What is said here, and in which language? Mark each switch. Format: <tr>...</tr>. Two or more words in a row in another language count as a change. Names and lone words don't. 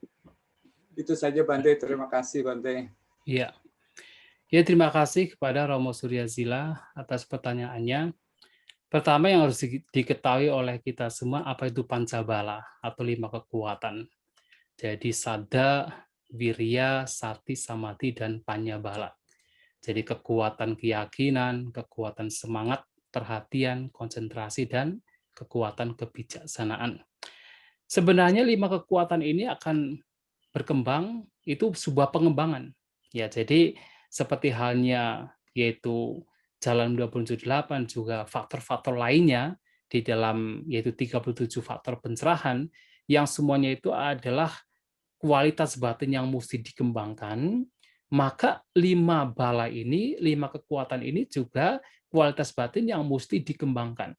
<id>Itu saja Bante, terima kasih Bante. Iya. Ya, terima kasih kepada Romo Surya Sila atas pertanyaannya. Pertama yang harus diketahui oleh kita semua, apa itu pancabala atau 5 kekuatan. Jadi</id> <pi>sada, wirya, sati, samadhi,</pi> <id>dan panyabala. Jadi kekuatan keyakinan, kekuatan semangat, perhatian, konsentrasi, dan kekuatan kebijaksanaan. Sebenarnya 5 kekuatan ini akan berkembang, itu sebuah pengembangan. Ya, jadi seperti halnya yaitu Jalan 278 juga faktor-faktor lainnya di dalam yaitu 37 faktor pencerahan yang semuanya itu adalah kualitas batin yang mesti dikembangkan, maka 5 bala ini, 5 kekuatan ini juga kualitas batin yang mesti dikembangkan.</id>